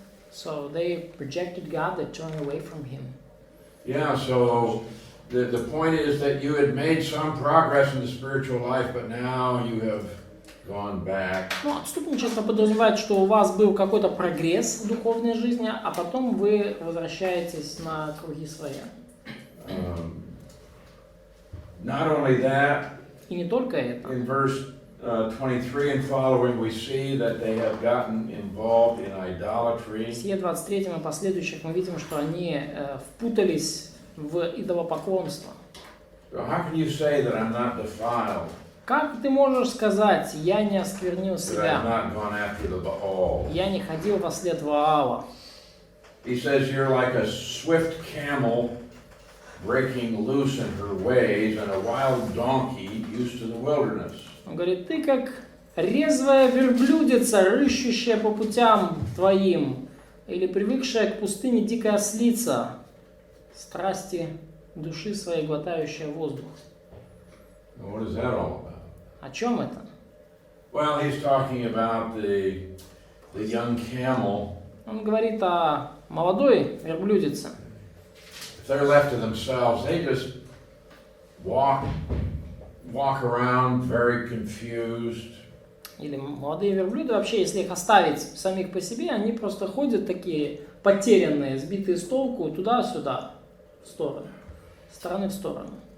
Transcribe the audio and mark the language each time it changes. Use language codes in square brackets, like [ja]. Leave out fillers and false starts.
[en] So they rejected God, they turned away from Him. Yeah, so the point is that you had made some progress in the spiritual life, but now you have gone back. [ru] Ну, отступничество подразумевает, что у вас был какой-то прогресс в духовной жизни, а потом вы возвращаетесь на круги своя. [en] Not only that, [ru] И не только это. [en] in verse 23 and following, we see that they have gotten involved in [ru] В [en] idolatry. [ru] стихе 23 и последующих мы видим, что они впутались в идолопоклонство. [en] So how can you say that I'm not defiled, [ru] Как ты можешь сказать, я не осквернил [en] that I've [ru] себя, [en] not gone after the Baal? [ru] я не ходил во след Ваала? [en] He says you're like a swift camel breaking loose in her ways and a wild donkey used to the wilderness. [ru] Он говорит, ты как резвая верблюдица, рыщущая по путям твоим, или привыкшая к пустыне дикая ослица, страсти души своей, глотающая воздух. [en] And what is that all about? [ru] О чем это? [en] Well, he's talking about the young camel. [ru] Он говорит о молодой верблюдице. [en] If they're left to themselves, they just walk around very confused. [ru] Или молодые верблюды, вообще, если их оставить самих по себе, они просто ходят такие потерянные, сбитые с толку, туда-сюда, в сторону, с стороны в сторону.